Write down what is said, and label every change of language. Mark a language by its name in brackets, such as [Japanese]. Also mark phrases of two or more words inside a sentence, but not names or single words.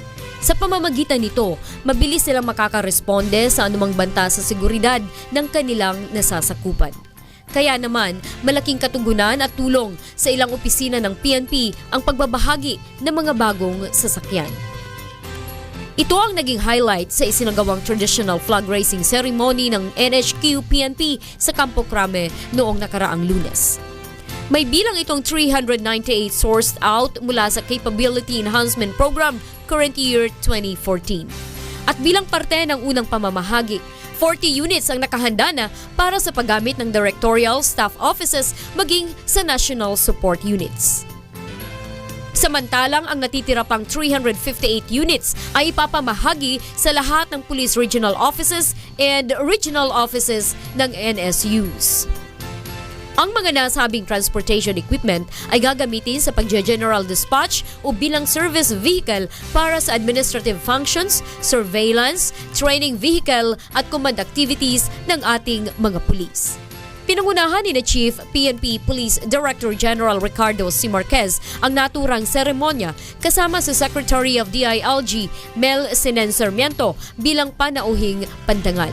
[Filipino] Sa pamamagitan nito, mabilis silang makakaresponde sa anumang banta sa seguridad ng kanilang nasasakupan. Kaya naman, malaking katugunan at tulong sa ilang opisina ng PNP ang pagbabahagi ng mga bagong sasakyan. Ito ang naging highlight sa isinagawang [English] traditional flag raising ceremony [Filipino] ng NHQ-PNP sa Campo Crame noong nakaraang Lunes. May bilang itong 398 [English] sourced out [Filipino] mula sa Capability Enhancement Program [English] current year [Filipino] 2014. At bilang parte ng unang pamamahagi, 40 units ang nakahanda na para sa paggamit ng [English] directorial staff offices [Filipino] maging sa [English] national support units. [Filipino] Samantalang ang natitira pang 358 units ay ipapamahagi sa lahat ng [English] police regional offices and regional offices [Filipino] ng NSUs. Ang mga nasabing [English] transportation equipment [Filipino] ay gagamitin sa pagge- [English] general dispatch [Filipino] o bilang [English] service vehicle [Filipino] para sa [English] administrative functions, surveillance, training vehicle [Filipino] at [English] command activities [Filipino] ng ating mga pulis. Pinangunahan ni Chief PNP Police Director General Ricardo C. Marquez ang naturang seremonya kasama sa Secretary of DILG Mel Sinen Sarmiento bilang panauhing pandangal.